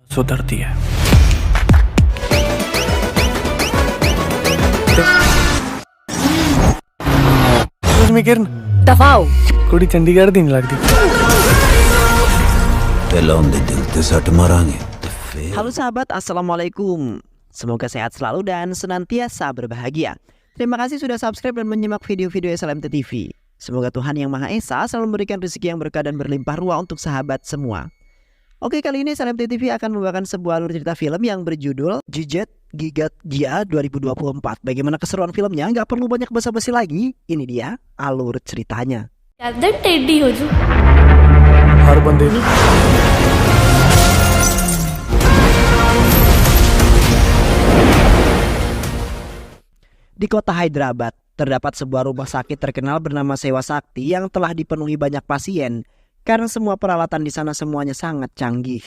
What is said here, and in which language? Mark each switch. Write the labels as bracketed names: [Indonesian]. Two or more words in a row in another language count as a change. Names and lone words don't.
[Hindi] सुधरती है। उसमें किरण दफाओ [Punjabi] ਕੁੜੀ ਚੰਡੀਗੜ੍ਹ ਦੀ ਨਹੀਂ ਲਗਦੀ। [Indonesian] Halo sahabat, assalamualaikum. Semoga sehat selalu dan senantiasa berbahagia. Terima kasih sudah subscribe dan menyimak video-video SLMT TV. Semoga Tuhan Yang Maha Esa selalu memberikan rezeki yang berkah dan berlimpah ruah untuk sahabat semua. Oke, kali ini SLMT TV akan membawakan sebuah alur cerita film yang berjudul Jijet Gigat Gia 2024. Bagaimana keseruan filmnya? Nggak perlu banyak basa-basi lagi. Ini dia alur ceritanya. [Hindi] टेढ़ी हो जो हर बंदे [Indonesian] Di kota Hyderabad, terdapat sebuah rumah sakit terkenal bernama Sewa Sakti yang telah dipenuhi banyak pasien karena semua peralatan di sana semuanya sangat canggih.